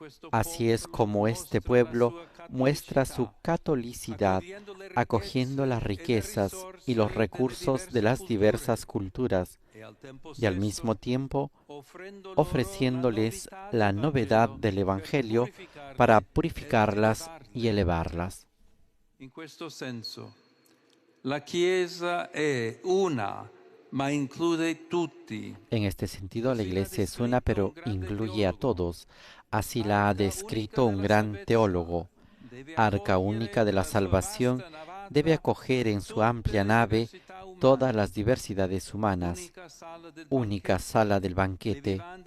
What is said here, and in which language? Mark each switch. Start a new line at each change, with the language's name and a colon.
Spanish: Así es como este pueblo muestra su catolicidad, acogiendo las riquezas y los recursos de las diversas culturas, y al mismo tiempo ofreciéndoles la novedad del Evangelio para purificarlas y elevarlas.
Italian: in questo senso la Chiesa è una, ma include tutti.
Spanish: En este sentido, la Iglesia es una, pero incluye a todos. Así la ha descrito un gran teólogo. Arca única de la salvación, debe acoger en su amplia nave todas las diversidades humanas, única sala del banquete.